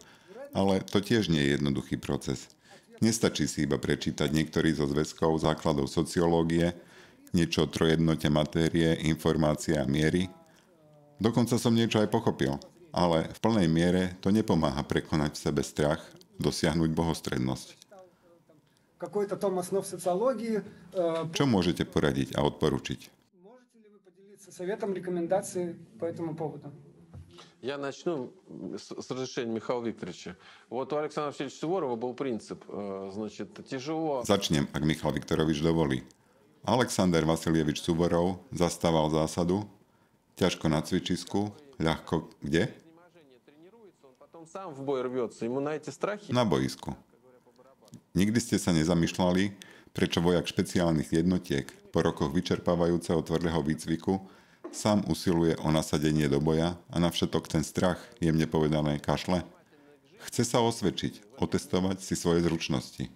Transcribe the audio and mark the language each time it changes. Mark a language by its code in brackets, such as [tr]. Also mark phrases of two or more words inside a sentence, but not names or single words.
[sk] Ale to tiež nie je jednoduchý proces. Nestačí si iba prečítať niektorý zo zväzkov základov sociológie, niečo o trojednote matérie, informácie a miery. Dokonca som niečo aj pochopil, ale v plnej miere to nepomáha prekonať v sebe strach, dosiahnuť bohostrednosť. Čo môžete poradiť a odporučiť? [ru] Я начну с разрешения Михаила Викторовича. Вот у Александра Васильевича Суворова был принцип, значит, тяжело... [sk] Začnem, ak Michal Viktorovič dovolí. Alexander Vasiljevič Suvorov zastával zásadu ťažko na cvičisku, ľahko kde? [ru] Потом сам в бой рвется, ему на эти страхи... [sk] Na boisku. Nikdy ste sa nezamýšľali, prečo vojak špeciálnych jednotiek po rokoch vyčerpávajúceho tvrdého výcviku sám usiluje o nasadenie do boja a na všetok ten strach, jemne povedané, kašle? Chce sa osvedčiť, otestovať si svoje zručnosti.